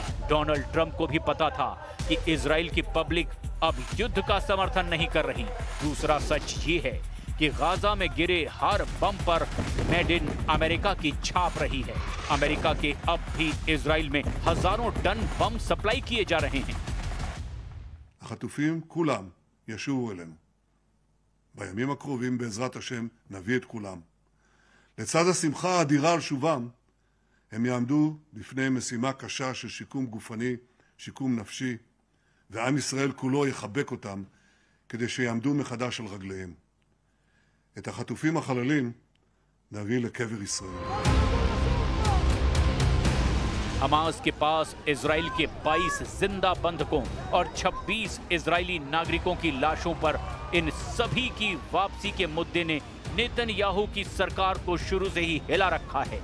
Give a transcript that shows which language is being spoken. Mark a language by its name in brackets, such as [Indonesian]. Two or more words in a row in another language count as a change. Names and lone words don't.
[Hindi] डोनाल्ड ट्रंप को भी पता था कि इजराइल की पब्लिक अब युद्ध का समर्थन नहीं कर रही। दूसरा सच ये है कि गाजा में गिरे हर बम पर [English] made in America [Hindi] की छाप रही है। अमेरिका के अब भी इजराइल में हजारों टन बम सप्लाई किए जा रहे हैं। [Hebrew] החטופים כולם ישובו אלינו. בימים הקרובים בעזרת השם נביא את כולם. לצד השמחה האדירה על שובם, הם יעמדו בפני משימה קשה של שיקום גופני, שיקום נפשי, ועם ישראל כולו יחבק אותם כדי שיעמדו מחדש על רגליהם. את החטופים החללים נביא לקבר ישראל. [Hindi] हमास के पास इजराइल के 22 जिंदा बंधकों और 26 इजरायली नागरिकों की लाशों पर इन सभी की वापसी के मुद्दे ने नेतन्याहू की सरकार को शुरू से ही हिला रखा है।